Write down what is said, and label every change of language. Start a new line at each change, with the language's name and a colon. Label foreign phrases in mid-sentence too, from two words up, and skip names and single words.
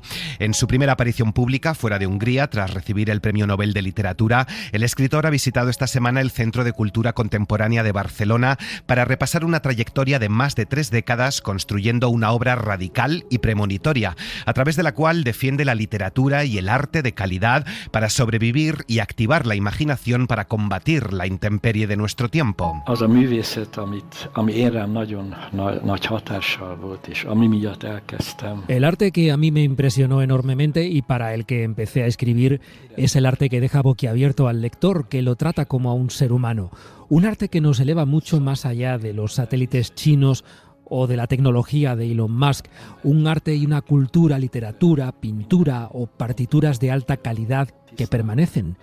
Spanish: En su primera aparición pública fuera de Hungría, tras recibir el Premio Nobel de Literatura, el escritor ha visitado esta semana el Centro de Cultura Contemporánea de Barcelona para repasar una trayectoria de más de 3 décadas construyendo una obra radical y premonitoria, a través de la cual defiende la literatura y el arte de calidad para sobrevivir y activar la imaginación para combatir la intemperie de nuestro tiempo.
Hungarian: Az a művészet, ami én rám nagyon nagy hatással volt, és ami miatt elkezdtem.
Spanish: El arte que a mí me impresionó enormemente y para el que empecé a escribir es el arte que deja boquiabierto al lector, que lo trata como a un ser humano. Un arte que nos eleva mucho más allá de los satélites chinos o de la tecnología de Elon Musk, un arte y una cultura, literatura, pintura o partituras de alta calidad que permanecen.